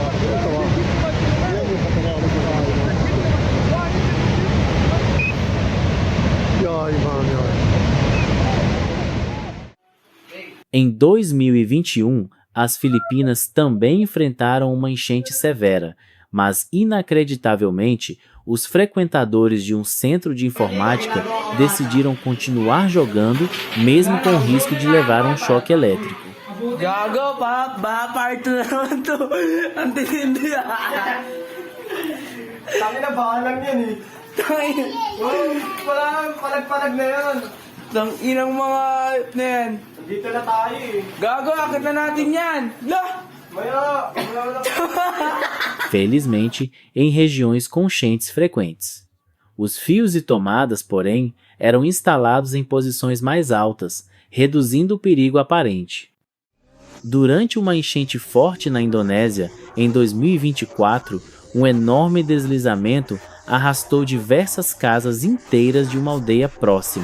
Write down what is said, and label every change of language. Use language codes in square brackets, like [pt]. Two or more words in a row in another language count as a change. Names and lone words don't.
[pt] Em 2021, as Filipinas também enfrentaram uma enchente severa, mas inacreditavelmente, os frequentadores de um centro de informática decidiram continuar jogando, mesmo com o risco de levar um choque elétrico. [tl] Gago, parto na naman to. Ang tindi. Sabi na bahalang yan eh. Palag na yan. Tang inang mga na yan. Dito na tayo eh. Gago, akit na natin yan. Lah! [pt] Felizmente, em regiões com enchentes frequentes. Os fios e tomadas, porém, eram instalados em posições mais altas, reduzindo o perigo aparente. Durante uma enchente forte na Indonésia, em 2024, um enorme deslizamento arrastou diversas casas inteiras de uma aldeia próxima.